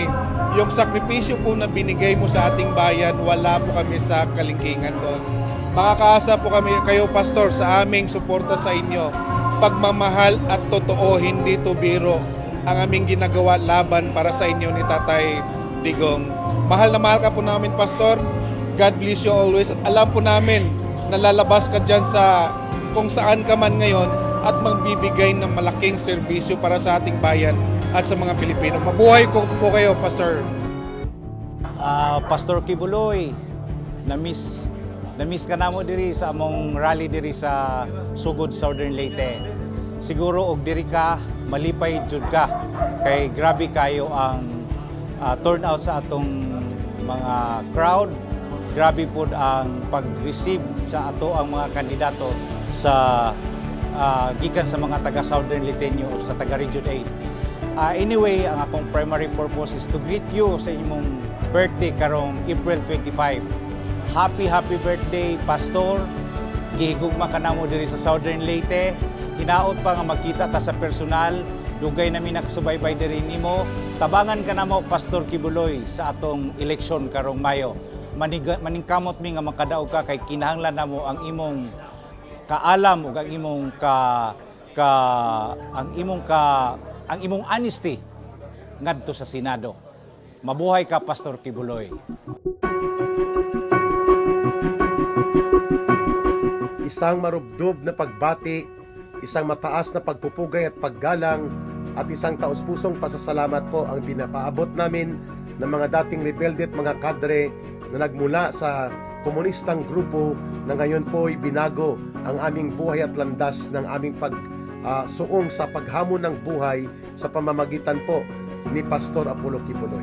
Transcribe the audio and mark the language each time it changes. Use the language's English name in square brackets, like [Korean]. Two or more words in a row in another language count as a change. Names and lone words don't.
[Filipino] Yung sakripisyo po na binigay mo sa ating bayan, wala po kami sa kalingkingan doon. Makakaasa po kami kayo, Pastor, sa aming suporta sa inyo. Pagmamahal at totoo, hindi to biro ang aming ginagawa laban para sa inyo ni Tatay Digong. Mahal na mahal ka po namin, Pastor. [English] God bless you always. [Filipino] At alam po namin na lalabas ka dyan sa kung saan ka man ngayon at magbibigay ng malaking serbisyo para sa ating bayan at sa mga Pilipino. Mabuhay ko po kayo, Pastor. Pastor Kibuloy, [Cebuano] na-miss ka na mo diri sa among rally diri sa Sugod, [English] Southern Leyte. [Cebuano] Siguro og diri ka, malipay jud ka. Kay grabe kayo ang turnout sa atong mga crowd. Grabe po ang pag-receive sa ato ang mga kandidato sa gikan sa mga taga [English] Southern Leyteño [Cebuano] o sa taga Region 8. Anyway, ang akong [English] primary purpose is to greet you [Cebuano] sa inyong birthday karong April 25. [English] Happy birthday, Pastor. [Cebuano] Gihigugma ka na mo diri sa [English] Southern Leyte. [Cebuano] Hinaot pa nga magkita ta sa personal. Dugay namin nakasubaybay diri nimo. Tabangan ka na mo, Pastor Kibuloy, sa atong eleksyon karong Mayo. Maningkamot mi nga makadaog ka kay kinahanglan namo ang imong kaalam ug ang imong [English] honesty [Cebuano] ngadto sa Senado. Mabuhay ka, Pastor Kibuloy. [Filipino] Isang marubdob na pagbati, isang mataas na pagpupugay at paggalang, at isang taos-pusong pasasalamat po ang pinapaabot namin ng mga dating rebelde at mga kadre na nagmula sa komunistang grupo na ngayon po'y binago ang aming buhay at landas ng aming pagsuong sa paghamon ng buhay sa pamamagitan po ni Pastor Apollo Kibuloy.